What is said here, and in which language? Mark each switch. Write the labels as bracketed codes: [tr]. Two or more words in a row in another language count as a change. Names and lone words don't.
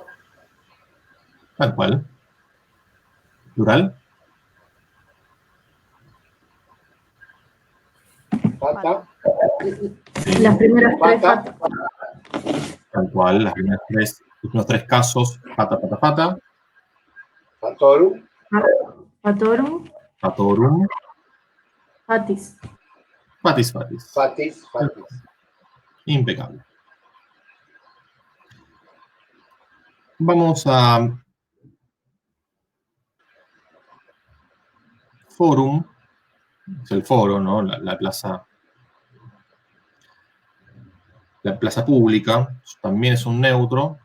[es] Tal cual. ¿Plural? Fata. Sí. Las primeras tres Fata. Tal cual, los tres casos, [la] fata, fata, fata. [es] Fatorum. Fatorum, Fatorum. fatis. [la] Fatis, fatis. Fatis, fatis. [es] Impecable. Vamos a forum, es el foro, ¿no? La plaza pública, también es un neutro.